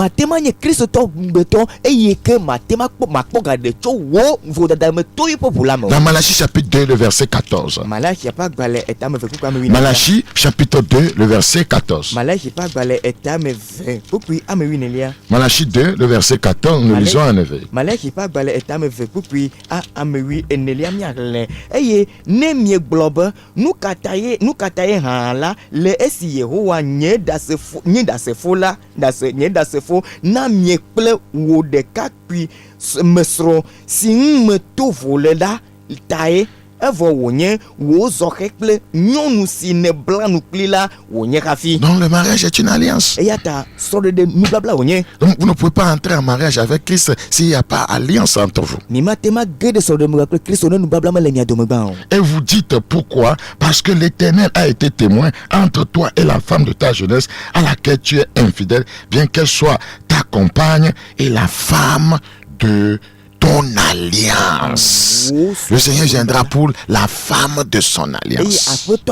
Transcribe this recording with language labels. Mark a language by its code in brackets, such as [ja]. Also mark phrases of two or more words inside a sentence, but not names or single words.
[fr] Dans Malachie chapitre 2 le verset 14. Malachie chapitre 2 le verset 14. Malachie 2 le verset 14, nous lisons en effet. [ee] Na miekple wo ɖeka kpui mesro si me to vole la tae evo wonye wo zɔxe kple nyɔnu si ne bla nukpli la wonye hafi. [fr] Donc le mariage est une alliance. [ee] Eyata sɔɖeɖe nubabla wonye. [fr] Donc vous ne pouvez pas entrer en mariage avec Christ s'il n'y a pas alliance entre vous. [ee] Mimatema ge de sɔɖeɖe kple Kristo ne nubabla me le mia dome gbã o. [fr] Et vous dites pourquoi? Parce que l'Éternel a été témoin entre toi et la femme de ta jeunesse à laquelle tu es infidèle, bien qu'elle soit ta compagne et la femme de ton alliance. Le Seigneur viendra pour la femme de son alliance.